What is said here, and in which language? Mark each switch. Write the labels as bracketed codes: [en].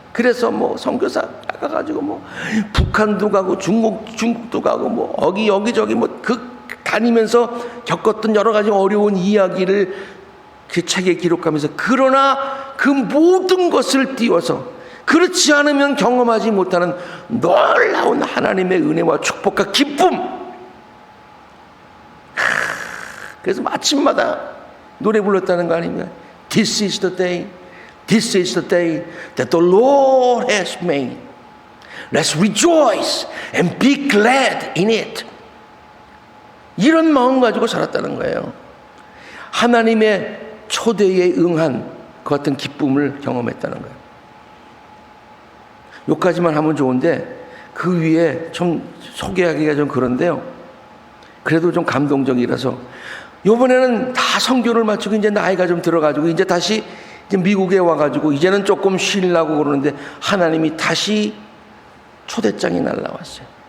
[ko] 그래서 선교사가 가지고 북한도 가고 중국도 가고 여기저기 다니면서 겪었던 여러 가지 어려운 이야기를 그 책에 기록하면서, 그러나 그 모든 것을 띄워서 그렇지 않으면 경험하지 못하는 놀라운 하나님의 은혜와 축복과 기쁨. 그래서 아침마다 노래 불렀다는 거 아닙니까? [en] This is the day that the Lord has made. Let's rejoice and be glad in it. [ko] 이런 마음 가지고 살았다는 거예요. 하나님의 초대에 응한 그 같은 기쁨을 경험했다는 거예요. 여기까지만 하면 좋은데 그 위에 좀 소개하기가 좀 그런데요, 그래도 좀 감동적이라서 이번에는 다 선교를 마치고 이제 나이가 좀 들어가지고 이제 다시 미국에 와가지고 이제는 조금 쉬려고 그러는데 하나님이 다시 초대장이 날라왔어요.